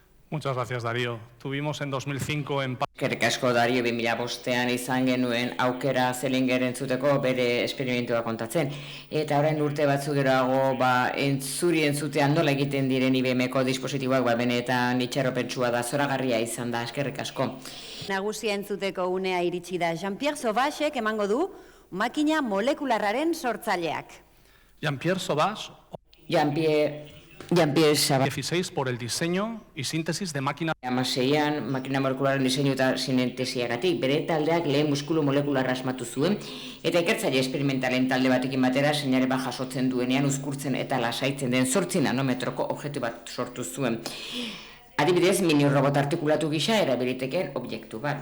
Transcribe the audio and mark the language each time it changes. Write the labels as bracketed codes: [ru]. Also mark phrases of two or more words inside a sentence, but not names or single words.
[es] Muchas gracias, Darío. Tuvimos en 2005 en... [eu] Eskerrik asko, Dario, 2005 izan genuen aukera Zelinger entzuteko bere esperimentua kontatzen. Eta orain urte batzu geroago, zuri entzutean nola egiten diren IBM-ko dispositiboak, benetan itxaropentsua da, zoragarria izan da, eskerrik asko. Nagusia entzuteko unea iritsi da. Jean-Pierre Sauvagek emango du makina molekularraren sortzaileak. Jean-Pierre Sauvage... Jean-Pierre Sauvage. [es] 16 por el diseño y síntesis de máquina... [eu] Amaseian, makina molekularen diseinu eta sinentesiagatik, bere taldeak lehen muskulu molekularra asmatu zuen, eta ikertzaile esperimentalen talde batekin batera seinale bat jasotzen duenean uzkurtzen eta lasaitzen den 8 nanometroko objektu bat sortu zuen. Adibidez, mini-robot artikulatu gisa erabiliteken objektu bat.